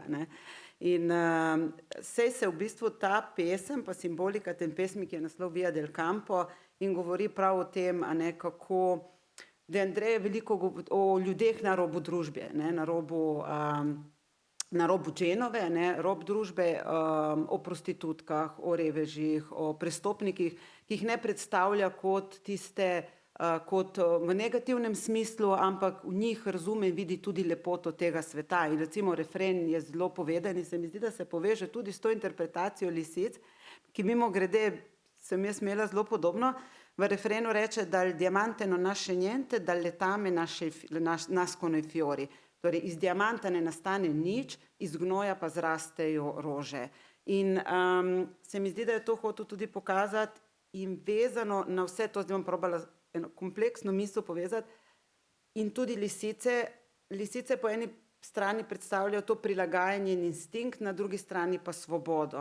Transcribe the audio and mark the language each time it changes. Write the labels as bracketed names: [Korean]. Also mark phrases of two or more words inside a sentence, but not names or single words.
[Slovenian] In sej se v bistvu ta pesem, pa simbolika tem pesmi, ki je naslov Via del Campo in govori prav o tem, kako de Andrea je veliko o ljudeh na robu družbe, na robu Genove, rob družbe, o prostitutkah, o revežih, o prestopnikih, ki jih ne predstavlja kot tiste, kot v negativnem smislu, ampak v njih razume in vidi tudi lepoto tega sveta. In recimo refren je zelo povedan in se mi zdi, da se poveže tudi s to interpretacijo lisic, ki mimogrede sem jaz imela zelo podobno. V refrenu reče, [Italian] dal diamante non nasce niente, dal letame nascono i fiori. [Slovenian] Torej, iz diamanta ne nastane nič, iz gnoja pa zrastejo rože. In se mi zdi, da je to hotel tudi pokazati in vezano na vse to, zdaj bom probala eno kompleksno misel povezati, in tudi lisice po eni strani predstavljajo to prilagajanje in instinkt, na drugi strani pa svobodo.